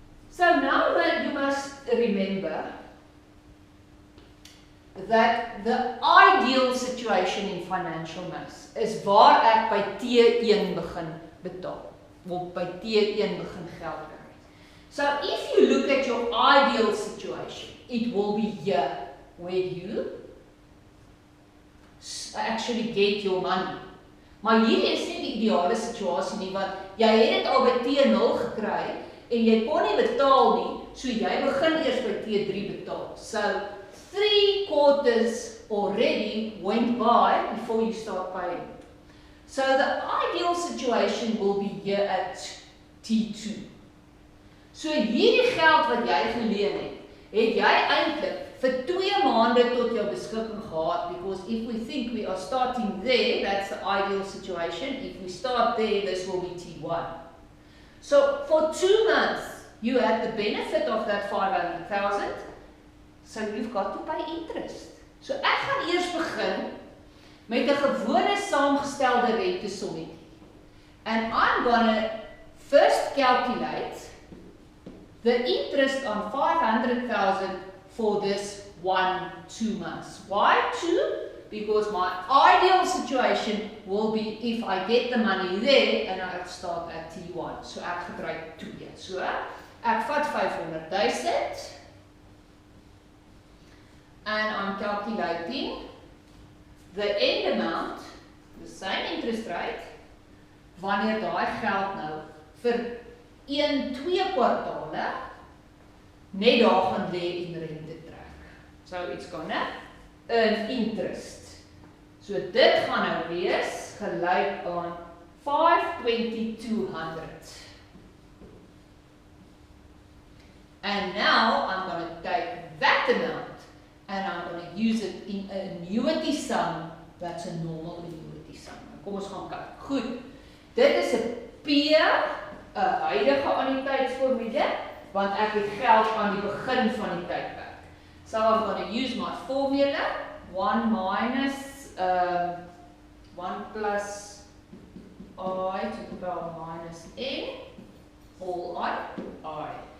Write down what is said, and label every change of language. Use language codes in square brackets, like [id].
[en] So now that you must remember that the ideal situation in financial maths is [af] waar ek by T1 begin betaal, of by T1 begin geld kry. [en] So if you look at your ideal situation, it will be here where you actually get your money. [af] Maar hier is nie die ideale situasie nie, want jy het dit al by T0 gekry en jy kon nie betaal nie, so jy begin eers by T3 betaal. [en] So 3 quarters already went by before you start paying. So the ideal situation will be here at T2. [af] So hierdie geld wat jy geleen het jy eintlik vir 2 maande tot jou beskikking gehad, [en] because if we think we are starting there, that's the ideal situation. If we start there, this will be T1. So for 2 months, you had the benefit of that 500,000, so you've got to pay interest. [af] So ek gaan eers begin met 'n gewone saamgestelde rentesommetjie. [en] And I'm gonna first calculate the interest on 500,000 for this 1-2 months. Why 2? because my ideal situation will be if I get the money there and I start at T1. [af] So ek gebruik 2. So ek vat 500,000 [en] and I'm calculating the end amount, the same interest rate, [af] wanneer daai geld nou vir 1-2 kwartale net daar gaan lê en rente trek. [en] So it's gonna earn interest. [af] So dit gaan nou wees gelyk aan 520,200. [en] And now I'm going to take that amount and I'm going to use it in an annuity sum that's a normal annuity sum. [af] Kom ons gaan kyk. Goed. Dit is 'n P, 'n huidige annuïteitsformule, want ek het geld aan die begin van die tydperk. [en] So I'm going to use my formula, 1 minus 1 plus I to the power minus n, all I.